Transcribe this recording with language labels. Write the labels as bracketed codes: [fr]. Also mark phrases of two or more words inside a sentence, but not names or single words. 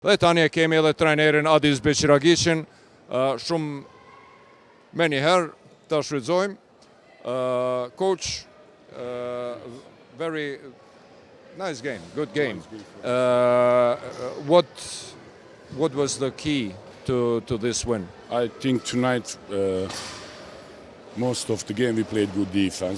[sq] Dhe tani e kemi edhe trajnerin Adis Beqiragiqin, shumë me njëherë të shfrytëzojmë. [en] Coach, very nice game, good game. What was the key to this win? I think tonight, most of the game we played good defense.